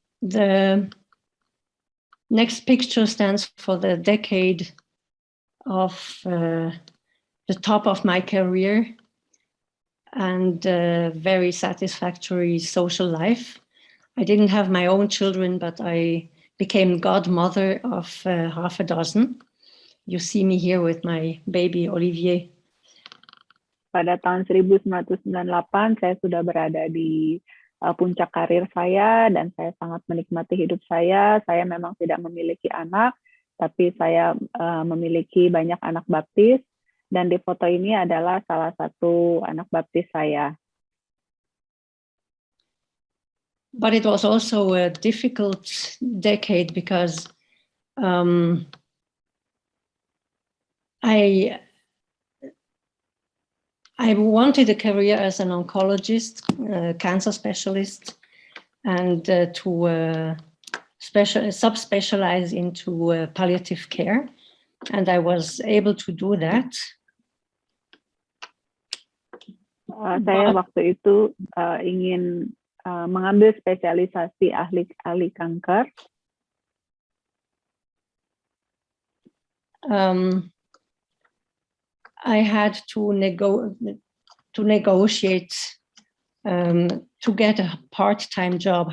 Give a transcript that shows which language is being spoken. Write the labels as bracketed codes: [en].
[en] The next picture stands for the decade of the top of my career and very satisfactory social life. I didn't have my own children, but I became godmother of half a dozen. You see me here with my baby Olivier. [id] Pada tahun 1998 saya sudah berada di puncak karir saya dan saya sangat menikmati hidup saya. Saya memang tidak memiliki anak, tapi saya memiliki banyak anak baptis. Dan di foto ini adalah salah satu anak baptis saya. [en] But it was also a difficult decade because I wanted a career as an oncologist, cancer specialist, and to subspecialize into palliative care. And I was able to do that. [id] Saya waktu itu ingin mengambil spesialisasi ahli kanker. [en] I had to negotiate to get a part-time job.